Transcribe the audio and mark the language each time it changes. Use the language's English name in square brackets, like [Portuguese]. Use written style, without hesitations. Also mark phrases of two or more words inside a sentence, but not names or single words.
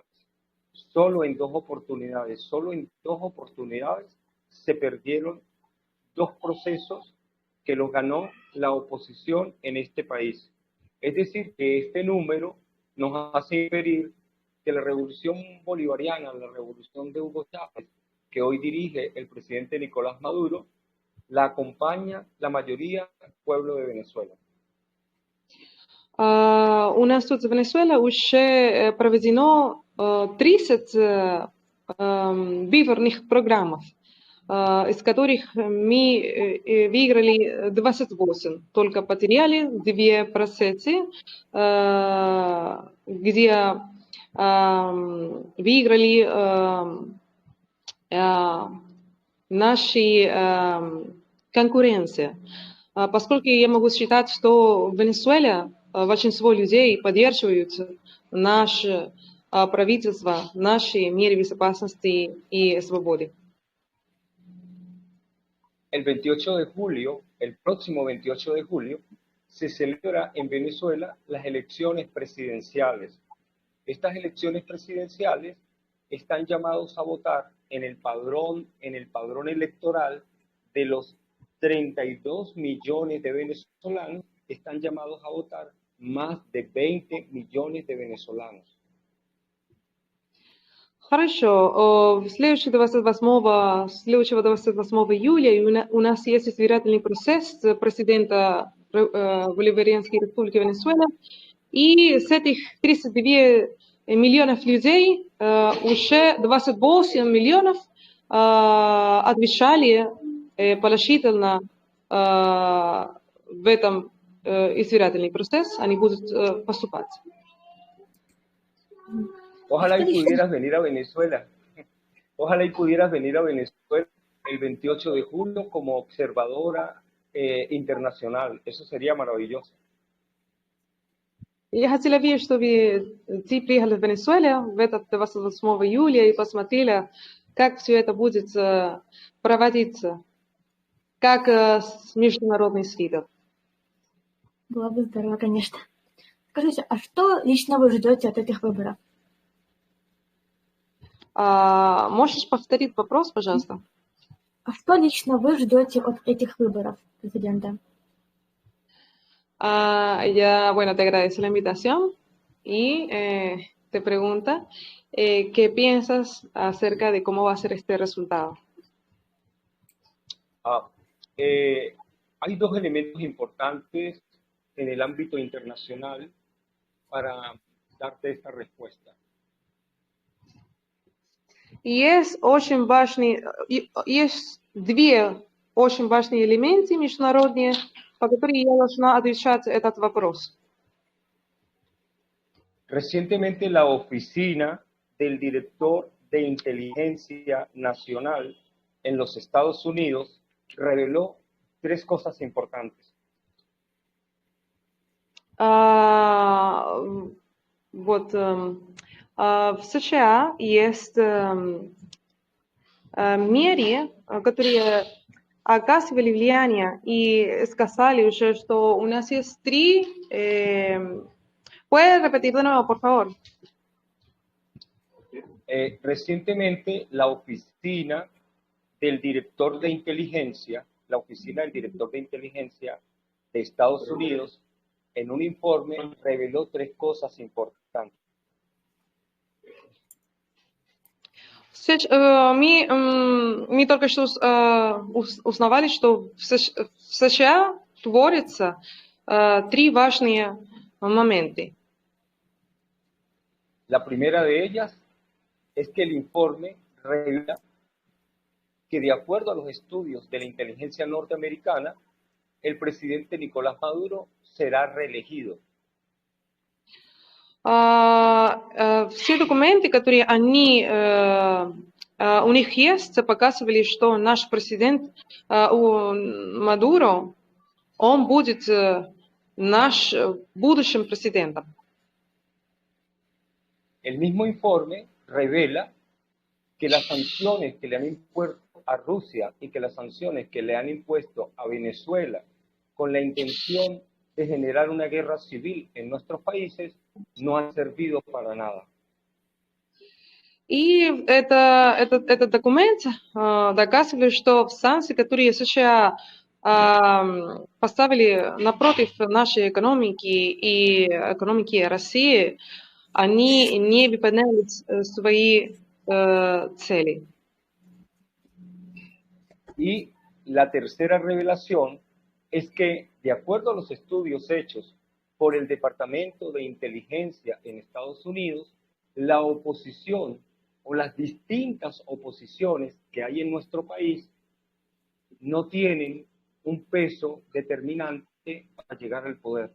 [Spanish] Solo en dos oportunidades se perdieron 2 procesos que los ganó la oposición en este país. Es decir, que este número nos hace inferir que la revolución bolivariana, la revolución de Hugo Chávez, que hoy dirige el presidente Nicolás Maduro, la acompaña la mayoría del pueblo de Venezuela. [Russian] У нас тут в Венесуэле уже проведено 30 выборных программ, из которых мы выиграли 28, только потеряли 2 процессы, где выиграли наши конкуренции. Поскольку я могу считать, что в Венесуэле большинство людей поддерживают наше правительство, наши меры безопасности и свободы. [Spanish] El 28 de julio, el próximo 28 de julio, se celebra en Venezuela las elecciones presidenciales. Estas elecciones presidenciales están llamados a votar en el padrón electoral de los 32 millones de venezolanos, están llamados a votar más de 20 millones de venezolanos. [Russian] Хорошо. Следующего 28 июля у нас есть избирательный процесс президента Боливарианской Республики Венесуэла. И с этих 32 миллионов людей уже 28 миллионов отвечали положительно в этом избирательный процесс. Они будут поступать. [Spanish] Ojalá y pudieras venir a Venezuela. Ojalá y pudieras venir a Venezuela el 28 de julio como observadora internacional. Eso sería maravilloso. [Russian] Я хотела верить, чтобы ты приехали в Венесуэлу в этот 28 июля и посмотрели, как все это будет проводиться, как с международной свидой. Было бы здорово, конечно. Скажите, а что лично вы ждете от этих выборов? Можешь повторить вопрос, пожалуйста? А что лично вы ждете от этих выборов президента? [Spanish] Bueno, te agradezco la invitación y te pregunta qué piensas acerca de cómo va a ser este resultado. Hay dos elementos importantes en el ámbito internacional para darte esta respuesta. [Russian] Есть две очень важные элементы международные, по которым я должна отвечать этот вопрос. [Spanish] Recientemente la oficina del director de inteligencia nacional en los Estados Unidos reveló tres cosas importantes. [Russian] В США есть меры, которые оказывали влияние и сказали уже, что у нас есть три... [Spanish] ¿Puedes repetir de nuevo, por favor? Recientemente la oficina del director de inteligencia de Estados Unidos, en un informe reveló tres cosas importantes. [Russian] Мы только что узнавали, что в США творятся три важные моменты. [Spanish] La primera de ellas es que el informe revela que, de acuerdo a los estudios de la inteligencia norteamericana, el presidente Nicolás Maduro será reelegido. [Russian] Все документы, которые у них есть, показывали, что наш президент Мадуро, он будет наш будущим президентом. [Spanish] El mismo informe revela que las sanciones que le han impuesto a Rusia y que las sanciones que le han impuesto a Venezuela con la intención de generar una guerra civil en nuestros países no han servido para nada. [Russian] И этот документ доказывает, что санкции, которые США поставили напротив нашей экономики и экономики России, они не выполняли свои цели. [Spanish] Y la tercera revelación es que, de acuerdo a los estudios hechos por el Departamento de Inteligencia en Estados Unidos, la oposición o las distintas oposiciones que hay en nuestro país no tienen un peso determinante para llegar al poder.